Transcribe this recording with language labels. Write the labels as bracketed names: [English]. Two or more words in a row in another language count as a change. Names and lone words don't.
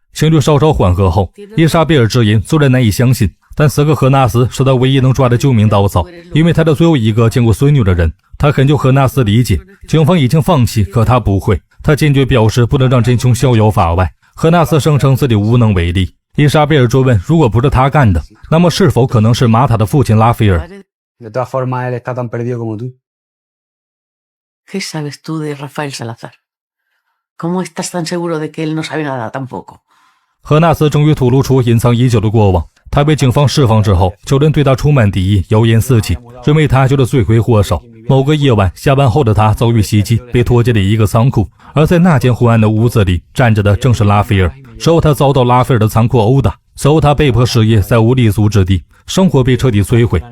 [Chinese] 情绪稍稍缓和后，伊莎贝尔直言虽然难以相信，但此刻何纳斯是他唯一能抓的救命稻草，因为他是最后一个见过孙女的人。他恳求何纳斯理解，警方已经放弃，可他不会。他坚决表示不能让真凶逍遥法外。何纳斯声称自己无能为力。伊莎贝尔追问，如果不是他干的，那么是否可能是玛塔的父亲拉斐尔？ [Spanish] De todas formas, él está tan perdido como tú. ¿Qué sabes tú de Rafael Salazar? ¿Cómo estás tan seguro de que él no sabe nada tampoco? [Chinese] 何纳斯终于吐露出隐藏已久的过往。他被警方释放之后，旧人对他充满敌意，谣言四起，认为他就是罪魁祸首。某个夜晚，下班后的他遭遇袭击，被拖进了一个仓库，而在那间昏暗的屋子里站着的正是拉斐尔。之后他遭到拉斐尔的残酷殴打，随后他被迫失业，再无立足之地，生活被彻底摧毁。